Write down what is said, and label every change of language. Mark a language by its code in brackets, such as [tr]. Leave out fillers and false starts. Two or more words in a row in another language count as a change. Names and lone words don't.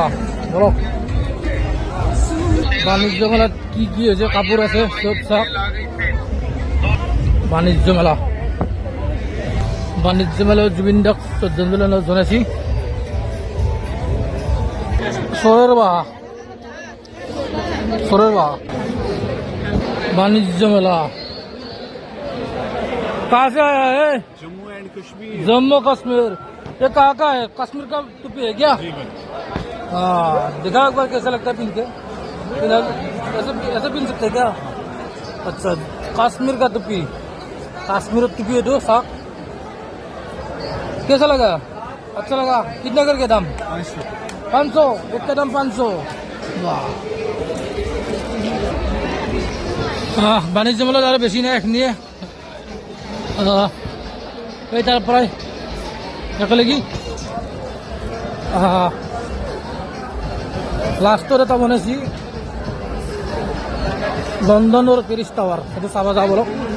[as] বলক বাণিজ্য মেলাত কি হৈছে, কাপোৰ আছে চব চাওক। বাণিজ্য মেলাত জুবিন দাক শ্ৰদ্ধাঞ্জলি জনাইছি। [hi] চৰৰ বাহা वाणिज्य मेला कहाँ से आया है? जम्मू कश्मीर। ये कहाँ का है? कश्मीर का टोपी है क्या? हाँ, दिखा एक बार कैसा लगता है पहन के। ऐसे पहन सकते क्या? अच्छा, कश्मीर का टोपी, कश्मीर टोपी है तो साक। कैसा लगा? अच्छा लगा। कितना करके दाम? 500। एक का दाम 500। वाह, [as] বাণিজ্য মেলত আৰু বেছি নাই এইখিনিয়ে এই তাৰ পৰাই একেলগে লাষ্টত এটা বনাইছি লণ্ডনৰ পেৰিছ টাৱাৰ সেইটো চাব যাওঁ বলক